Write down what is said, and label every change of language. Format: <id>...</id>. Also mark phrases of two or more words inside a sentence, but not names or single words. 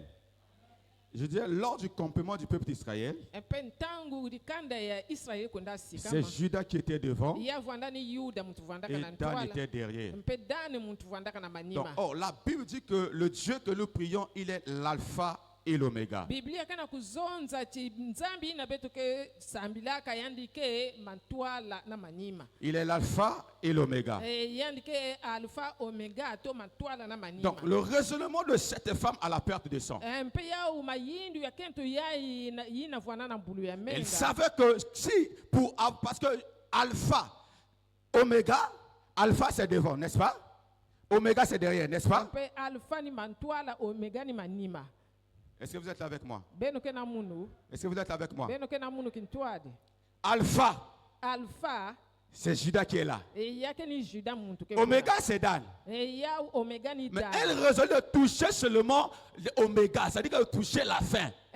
<fr>Je dis, lors du complément du peuple d'Israël, c'est Judas qui était devant et Dan était derrière. Donc, la Bible dit que le Dieu que nous prions, il est l'alpha et l'oméga.</fr> <ktu>Biblia kana kuzonza ti nzambi ina betu ke sambilaka yandike mantwala na manima.</ktu> <fr>Il est l'alpha et l'oméga.</fr> <ktu>Yandike</ktu> <fr>alpha oméga</fr> <ktu>to mantwala na manima.</ktu> <fr>Donc le raisonnement de cette femme à la perte de sang.</fr> <ktu>Mpe ya umayindu ya kento ya yina vwana na mbulu ya menga.</ktu> <fr>Elle savait que si parce que alpha, oméga, alpha c'est devant, n'est-ce pas? Oméga c'est derrière, n'est-ce pas?</fr> <ktu>Mpe alpha ni mantwala oméga ni manima.</ktu> <fr>Est-ce que vous êtes là avec moi? Est-ce que vous êtes avec moi? Alpha. Alpha, c'est Judas qui est là. Oméga Oméga, c'est Dan. Mais elle résout de toucher seulement l'oméga, c'est-à-dire qu'elle touchait la fin.</fr>